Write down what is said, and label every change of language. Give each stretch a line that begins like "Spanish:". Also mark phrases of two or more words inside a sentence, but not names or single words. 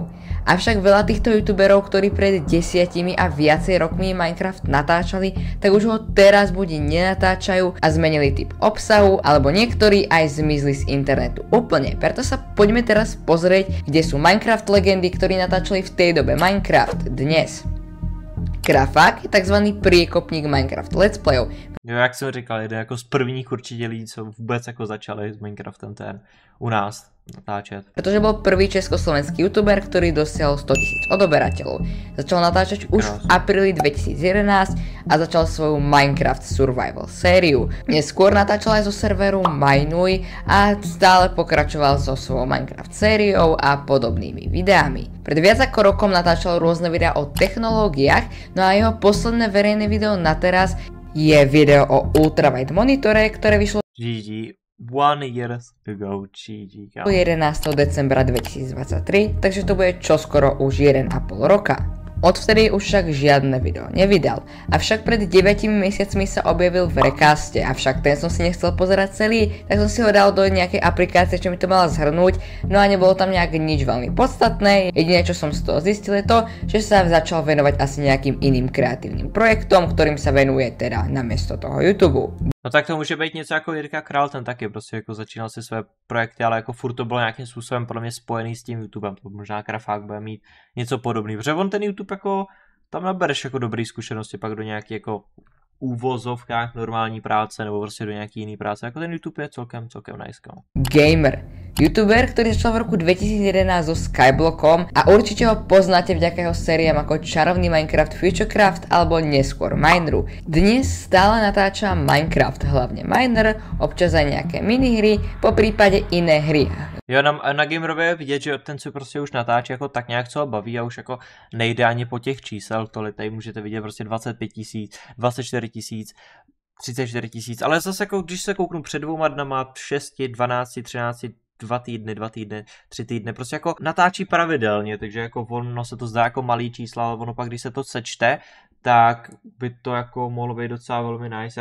Slovak: Avšak veľa týchto youtuberov, ktorí pred 10 a viacej rokmi Minecraft natáčali, tak už ho teraz buď nenatáčajú a zmenili typ obsahu, alebo niektorí aj zmizli z internetu úplne. Preto sa poďme teraz pozrieť, kde sú Minecraft legendy, ktorí natáčali v tej dobe Minecraft dnes. Krafák je tzv. Priekopník Minecraft
English: Let's Playov.
Czech: Jo, jak jsem říkal, jeden jako z prvních určitě lidí, co vůbec jako začali s Minecraftem ten u nás natáčet.
Slovak: Pretože bol prvý československý youtuber, ktorý dosiahol 100 000 odoberateľov. Začal natáčať už v apríli 2011 a začal svoju Minecraft Survival sériu. Neskôr natáčal aj zo serveru Mainuj a stále pokračoval so svojou Minecraft sériou a podobnými videami. Pred viac ako rokom natáčal rôzne videá o technológiách, no a jeho posledné verejné video na teraz je video o ultrawide monitore, ktoré vyšlo
English: GG. 1 year ago, GG.
Slovak: 11. decembra 2023, takže to bude čoskoro už 1,5 roka. Odvtedy už však žiadne video nevydal, avšak pred 9 mesiacmi sa objavil v recaste, avšak ten som si nechcel pozerať celý, tak som si ho dal do nejakej aplikácie, čo mi to mala zhrnúť, no a nebolo tam nejak nič veľmi podstatné. Jediné, čo som z toho zistil, je to, že sa začal venovať asi nejakým iným kreatívnym projektom, ktorým sa venuje teda namiesto toho YouTube.
Czech: No tak to může být něco jako Jirka Král, ten taky prostě jako začínal si své projekty, ale jako furt to bylo nějakým způsobem podle mě spojený s tím YouTubem, to možná Krafák bude mít něco podobného, protože on ten YouTube jako, tam nabereš jako dobrý zkušenosti pak do nějaký jako úvozovkách normální práce nebo prostě do nějaký jiný práce, jako ten YouTube je celkem nice.
Slovak: Gamer. YouTuber, ktorý začal v roku 2011 so Skyblockom a určite ho poznáte vďaka jeho sériám ako Čarovný Minecraft, Futurecraft alebo neskôr Mineru. Dnes stále natáča Minecraft, hlavne Miner, občas aj nejaké minihry, po prípade iné hry.
Czech: Jo, na Gamerově je vidět, že ten se prostě už natáčí jako tak nějak, co ho baví a už jako nejde ani po těch čísel, tohle tady můžete vidět prostě 25 000, 24 000, 34 000, ale zase jako když se kouknu před 2 dnama, 6, 12, 13, 2 týdny, 3 týdny, prostě jako natáčí pravidelně, takže jako ono se to zdá jako malý čísla, ale ono pak když se to sečte, tak by to jako mohlo být docela velmi nice.